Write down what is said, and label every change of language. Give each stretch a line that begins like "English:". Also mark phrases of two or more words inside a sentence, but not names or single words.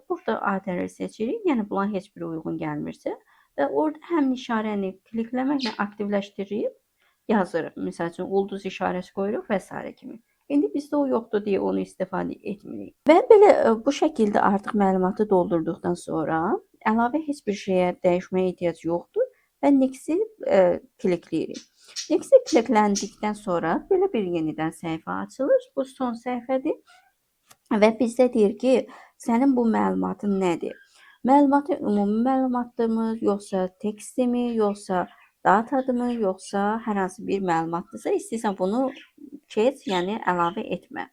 Azerbaijani: Burada other-ı seçirik, yəni bunlar heç biri uyğun gəlmirsə və orada həmin işarəni klikləməklə aktivləşdirib yazırıq. Məsəl üçün, ulduz işarəsi qoyuruq və s. kimi. İndi bizdə o yoxdur deyə onu istifadə etmirik. Və belə bu şəkildə artıq məlumatı doldurduqdan sonra əlavə heç bir şeyə dəyişməyə ehtiyac yoxdur və next-i klikləyirik. Next-i klikləndikdən sonra belə bir yenidən səhifə açılır. Bu son səhifədir və bizdə deyir ki, sənin bu məlumatın nədir? Məlumatı ümumi məlumatdırmı, yoxsa tekstimi, yoxsa datadırmı, yoxsa hər hansı bir məlumatdırsa, istəyirsən bunu keç, yəni əlavə etmə.